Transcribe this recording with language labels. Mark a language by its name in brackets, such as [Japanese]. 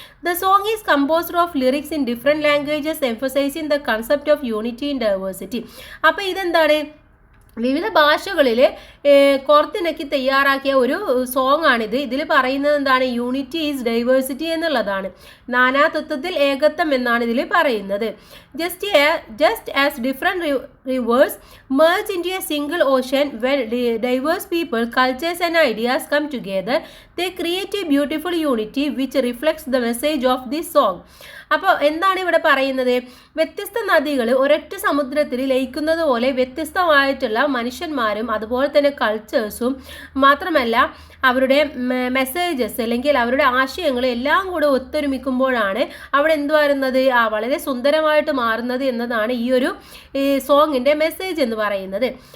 [English] The song is composed of lyrics in different languages emphasising the concept of unity in diversity. [Malayalam] അപ്പോൾ ഇതെന്താണ്? വിവിധ ഭാഷകളിൽ കോർത്തിണക്കി തയ്യാറാക്കിയ ഒരു സോങ് ആണിത്. ഇതിൽ പറയുന്നത് എന്താണ്? [English] unity is diversity [Malayalam] എന്നുള്ളതാണ്. നാനാത്വത്തിൽ ഏകത്വം എന്നാണ് ഇതിൽ പറയുന്നത്. [English] Just as different rivers merge into a single ocean, when diverse people, cultures and ideas come together, they create a beautiful unity which reflects the message of this song. [Malayalam] അപ്പോൾ എന്താണ് ഇവിടെ പറയുന്നത്? വ്യത്യസ്ത നദികൾ ഒരൊറ്റ സമുദ്രത്തിൽ ലയിക്കുന്നത് പോലെ വ്യത്യസ്തമായിട്ടുള്ള മനുഷ്യന്മാരും അതുപോലെ തന്നെ കൾച്ചേഴ്സും മാത്രമല്ല അവരുടെ മെസ്സേജസ് അല്ലെങ്കിൽ അവരുടെ ആശയങ്ങൾ എല്ലാം കൂടെ ഒത്തൊരുമിക്കുമ്പോഴാണ് അവിടെ എന്ത് വരുന്നത്? വളരെ സുന്ദരമായിട്ട് മാറുന്നത് എന്നതാണ് ഈ ഒരു സോങ്ങിൻ്റെ മെസ്സേജ് എന്ന് പറയുന്നത്.